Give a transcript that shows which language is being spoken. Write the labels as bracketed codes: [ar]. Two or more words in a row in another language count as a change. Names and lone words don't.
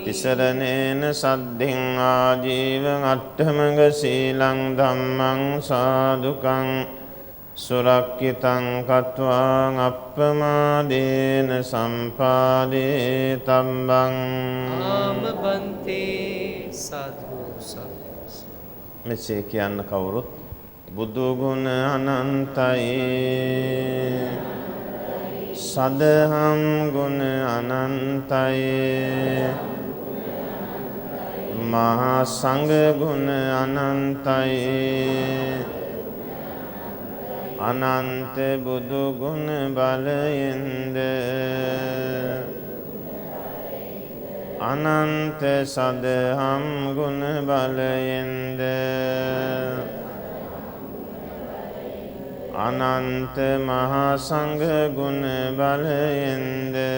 [pi] තිසරණේන සද්ධින් ආජීව අට්ඨමග සීලං ධම්මං සාදුකං සුරක්ඛිතං කତ୍වා අප්පමාදේන සම්පාදේ තම්බං. ආම බන්තේ සාධු සාධු. [si] මෙසේ කියන්න කවුරුත් බුදු ගුණ අනන්තයි, සදහම් ගුණ අනන්තයි, මහා සංඝ ගුණ අනන්තයි, අනන්ත බුදු ගුණ බලයෙන්ද අනන්ත සදහම් ගුණ බලයෙන්ද අනන්ත මහා සංඝ ගුණ බලයෙන්ද